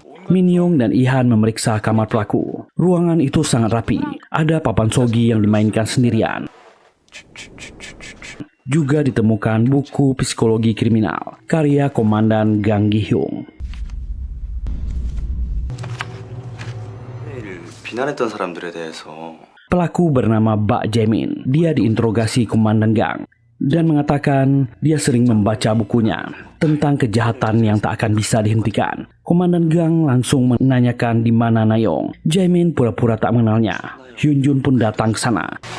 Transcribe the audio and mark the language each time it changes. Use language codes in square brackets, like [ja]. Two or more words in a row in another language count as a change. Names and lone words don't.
[id] Min Young dan Ihan memeriksa kamar pelaku. Ruangan itu sangat rapi. Ada papan sogi yang dimainkan sendirian. Juga ditemukan buku psikologi kriminal karya Komandan Gang Gi-hyung. [ko] 비난했던 사람들에 대해서 [id] Pelaku bernama Bak Jae-min. Dia diinterogasi Komandan Gang dan mengatakan dia sering membaca bukunya tentang kejahatan yang tak akan bisa dihentikan. Komandan Gang langsung menanyakan di mana Na-young. Jae-min pura-pura tak mengenalnya. Hyun-jun pun datang ke sana.